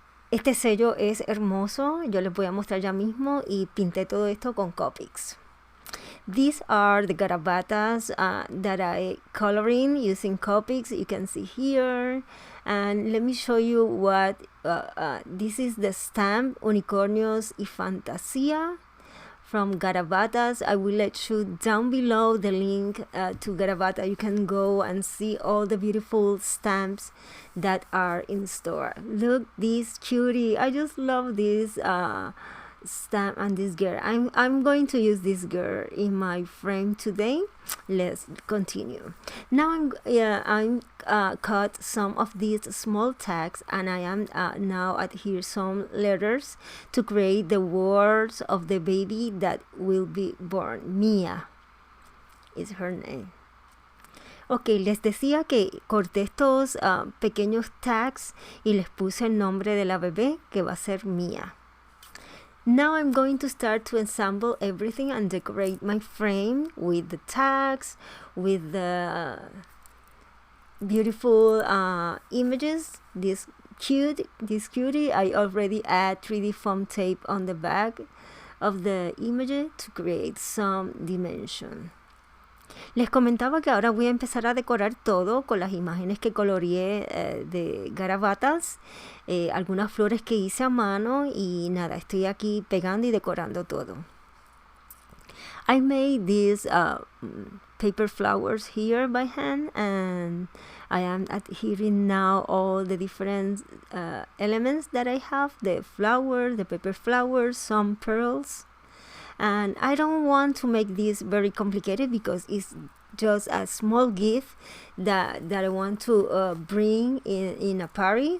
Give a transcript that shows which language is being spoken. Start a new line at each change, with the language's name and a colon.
Spanish: Este sello es hermoso. Yo les voy a mostrar ya mismo, y pinté todo esto con Copics.
English: These are the Garabattas that I coloring using Copics. You can see here, and let me show you what this is. The stamp Unicornios y Fantasia from Garabattas. I will let you down below the link to Garabatta. You can go and see all the beautiful stamps that are in store. Look, this cutie. I just love this stamp and this girl. I'm going to use this girl in my frame today. Let's continue. Now I'm cut some of these small tags, and I am now adhere some letters to create the words of the baby that will be born. Mia is her name.
Spanish: Ok, les decía que corté estos pequeños tags y les puse el nombre de la bebé, que va a ser Mia.
English: Now I'm going to start to assemble everything and decorate my frame with the tags, with the beautiful images. This cutie, I already add 3D foam tape on the back of the image to create some dimension.
Spanish: Les comentaba que ahora voy a empezar a decorar todo con las imágenes que coloreé de Garabattas, algunas flores que hice a mano, y nada, estoy aquí pegando y decorando todo.
English: I made these paper flowers here by hand, and I am adhering now all the different elements that I have, the flower, the paper flowers, some pearls. And I don't want to make this very complicated because it's just a small gift that I want to bring in a party.